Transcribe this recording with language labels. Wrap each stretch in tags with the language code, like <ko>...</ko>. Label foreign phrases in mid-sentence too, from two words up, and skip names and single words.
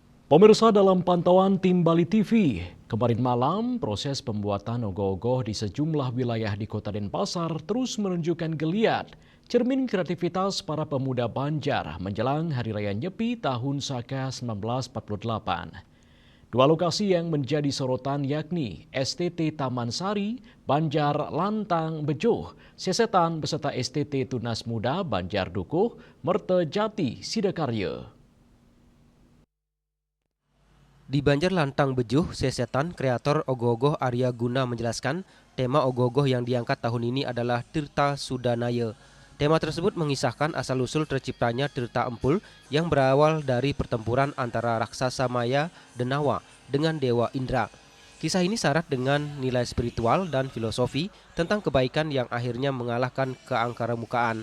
<id>Pemirsa, dalam pantauan tim Bali TV, kemarin malam proses pembuatan ogoh-ogoh di sejumlah wilayah di Kota Denpasar terus menunjukkan geliat, cermin kreativitas para pemuda Banjar menjelang Hari Raya Nyepi tahun Saka 1948. Dua lokasi yang menjadi sorotan yakni STT Taman Sari, Banjar Lantang Bejoh, Sesetan beserta STT Tunas Muda Banjar Dukuh, Mertejati Sidakarya. Di Banjar Lantang Bejuh, Sesetan, kreator ogoh-ogoh Arya Guna menjelaskan tema ogoh-ogoh yang diangkat tahun ini adalah Tirta Sudanaya. Tema tersebut mengisahkan asal-usul terciptanya Tirta Empul yang berawal dari pertempuran antara raksasa Maya Denawa dengan Dewa Indra. Kisah ini syarat dengan nilai spiritual dan filosofi tentang kebaikan yang akhirnya mengalahkan keangkaramukaan.</id>